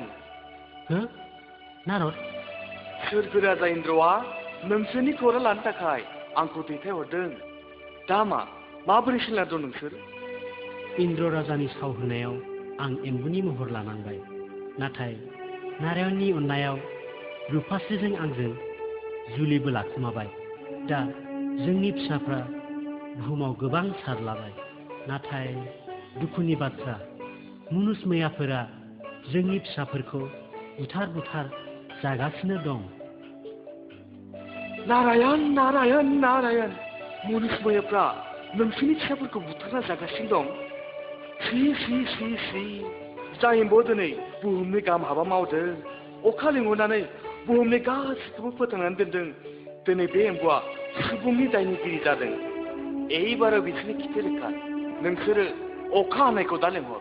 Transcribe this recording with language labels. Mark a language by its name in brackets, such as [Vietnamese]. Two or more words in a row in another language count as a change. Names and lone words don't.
[Bodo] हो नारद सोरगो राजा इन्द्रआ नोंसोरनि खौरां लानो थाखाय आंखौ दैथायहरदों दा माबोरै सोलिना नोंसोर इन्द्र राजानि साव होनायाव आं एम्बुनि महर लानांबाय नाथाय नारायणनि अननायाव रुपास्रिजों आंजों जुलिबो लाखुमाबाय दा जोंनि फिसाफ्रा बुहुमाव गोबां सारलाबाय नाथाय दुखुनि बाथ्रा मुनुस मैयाफोरा जोंनि फिसाफोरखौ बुथार जागासिनो दं नारायण नारायण नारायण मुनुस मैयाफ्रा नोंसोरनि फिसाफोरखौ बुथारना जागासिनो दं सि जाय एम्बुआ दिनै बुहुमनि गाहाम हाबा मावदों अखा लिंहरनानै बुहुमनि गासिखौबो फोथांनानै दोनदों दिनै बे एम्बुआ सुबुंनि दायनिगिरि जादों एबाराव बिसोरनि खिथे रोखा नोंसोरो अखा हानायखौ दा लेंहर